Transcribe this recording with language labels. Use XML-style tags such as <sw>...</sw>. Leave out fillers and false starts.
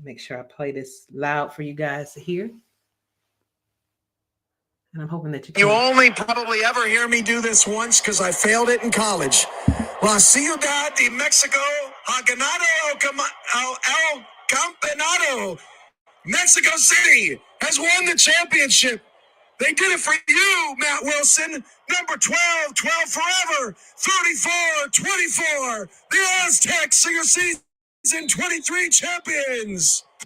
<en>Make sure I play this loud for you guys to hear. And I'm hoping that you can. You only probably ever hear me do this once because I failed it in college.</en> <es>La Ciudad de Mexico ha ganado el campeonato.</es> <en>Mexico City has won the championship. They did it for you, Matt Wilson. Number 12, 12 forever. 34, 24. The Aztecs are your season 23 champions.</en>